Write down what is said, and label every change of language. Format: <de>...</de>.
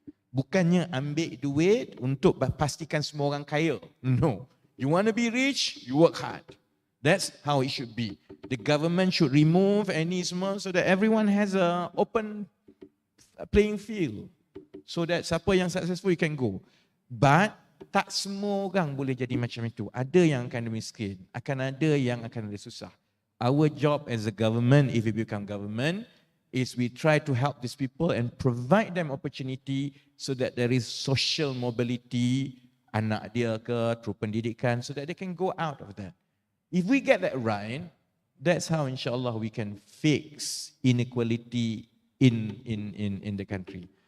<ms>Bukannya ambil duit untuk pastikan semua orang kaya.</ms> <en>No. You want to be rich, you work hard. That's how it should be. The government should remove any semua so that everyone has a open playing field. So that</en> <ms>siapa yang</ms> <en>successful you can go.</en> <ms>But tak semua orang boleh jadi macam itu. Ada yang akan miskin, akan ada yang akan ada susah.</ms> <en>Our job as a government, if we become government, is we try to help these people and provide them opportunity so that there is social mobility,</en> <ms>anak dia ke, terus pendidikan,</ms> <en>so that they can go out of that. If we get that right, that's how insyaAllah we can fix inequality in the country.</en>